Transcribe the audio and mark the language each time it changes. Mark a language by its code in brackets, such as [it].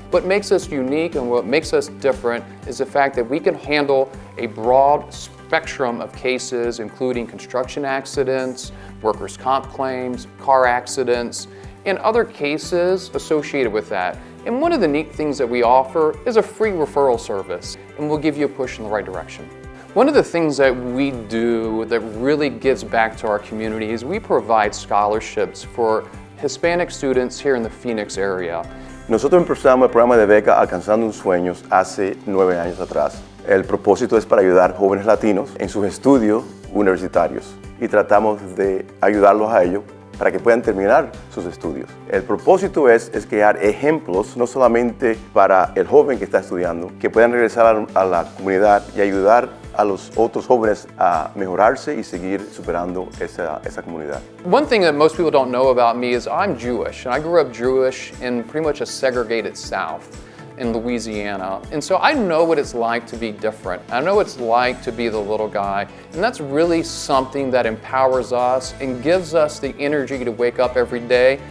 [en] What makes us unique and what makes us different is the fact that we can handle a broad spectrum of cases, including construction accidents, workers' comp claims, car accidents, and other cases associated with that. And one of the neat things that we offer is a free referral service, and we'll give you a push in the right direction. One of the things that we do that really gives back to our community is we provide scholarships for Hispanic students here in the Phoenix area. [es] Nosotros empezamos el programa de beca Alcanzando un Sueños hace 9 años atrás. El propósito es para ayudar jóvenes latinos en sus estudios universitarios y tratamos de ayudarlos a ellos para que puedan terminar sus estudios. El propósito es crear ejemplos, no solamente para el joven que está estudiando, que puedan regresar a la comunidad y ayudar a los otros jóvenes a mejorarse y seguir superando esa comunidad. [en] One thing that most people don't know about me is I'm Jewish, and I grew up Jewish in pretty much a segregated South in Louisiana. And so I know what it's like to be different. I know what it's like to be the little guy. And that's really something that empowers us and gives us the energy to wake up every day.